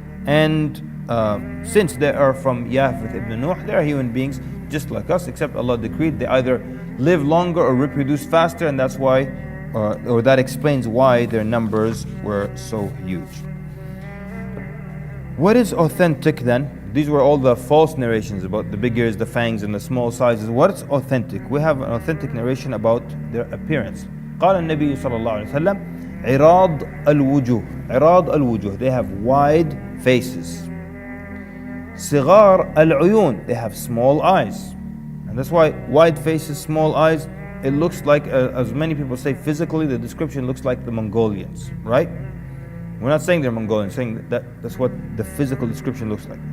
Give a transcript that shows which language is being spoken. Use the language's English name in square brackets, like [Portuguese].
[English] And since they are from Yafith ibn Nuh, they are human beings just like us, except Allah decreed they either live longer or reproduce faster, and that's why, or that explains why their numbers were so huge. What is authentic then? These were all the false narrations about the big ears, the fangs, and the small sizes. What's authentic? We have an authentic narration about their appearance. [Arabic] قال النبي صلى الله عليه وسلم عراض الوجوه. عراض الوجوه. [English] They have wide faces. [Arabic] صغار العيون. [English] They have small eyes. And that's why wide faces, small eyes, it looks like, as many people say, physically the description looks like the Mongolians, right? We're not saying they're Mongolians, saying that's what the physical description looks like.